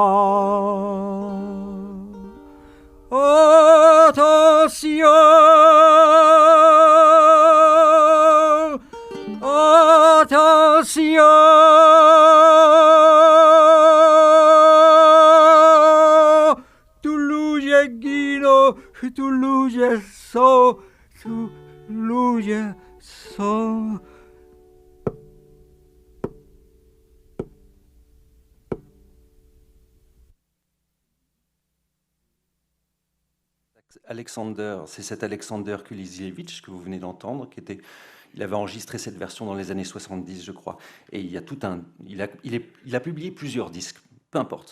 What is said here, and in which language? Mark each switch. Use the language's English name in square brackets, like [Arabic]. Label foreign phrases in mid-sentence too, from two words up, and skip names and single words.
[Polish] Oto Sion, oto Sion. Tu ludzie giną, tu ludzie są, tu ludzie są. [French] Alexander, c'est cet Alexander Kuliziewicz que vous venez d'entendre, il avait enregistré cette version dans les années 70, je crois, et il a publié plusieurs disques, peu importe.